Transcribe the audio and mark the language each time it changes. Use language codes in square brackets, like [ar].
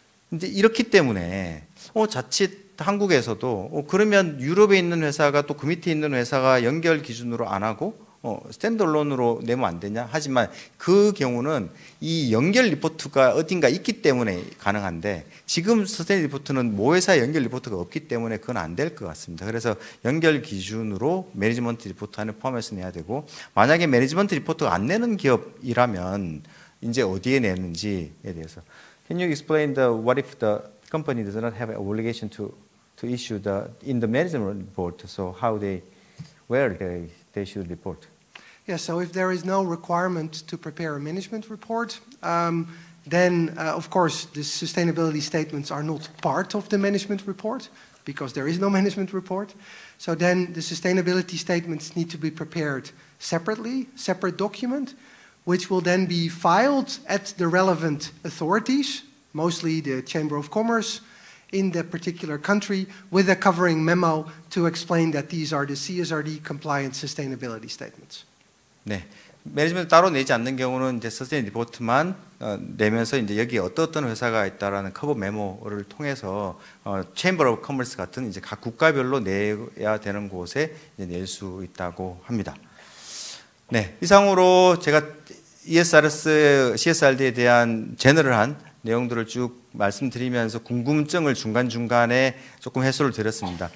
[ko] 근데 이렇기 때문에 자칫 한국에서도 그러면 유럽에 있는 회사가 또 그 밑에 있는 회사가 연결 기준으로 안 하고 스탠드얼론으로 내면 안 되냐? 하지만 그 경우는 이 연결 리포트가 어딘가 있기 때문에 가능한데 지금 스탠드 리포트는 모 회사에 연결 리포트가 없기 때문에 그건 안 될 것 같습니다. 그래서 연결 기준으로 매니지먼트 리포트 안에 포함해서 내야 되고 만약에 매니지먼트 리포트가 안 내는 기업이라면 이제 어디에 내는지에 대해서 [en] Can you explain what if the company does not have an obligation to issue in the management report, so where they should report? Yeah, so if there is no requirement to prepare a management report, then of course the sustainability statements are not part of the management report because there is no management report. So then the sustainability statements need to be prepared separately, separate document, which will then be filed at the relevant authorities, mostly the Chamber of Commerce, in the particular country with a covering memo to explain that these are the CSRD compliant sustainability statements. [ko] 네, 매니지먼트 따로 내지 않는 경우는 이제 서스테인 리포트만 내면서 이제 여기 어떤 회사가 있다라는 커버 메모를 통해서 Chamber of Commerce 같은 이제 각 국가별로 내야 되는 곳에 낼 수 있다고 합니다. 네, 이상으로 제가 CSRD에 대한 제너럴한 내용들을 쭉 말씀드리면서 궁금증을 중간중간에 조금 해소를 드렸습니다.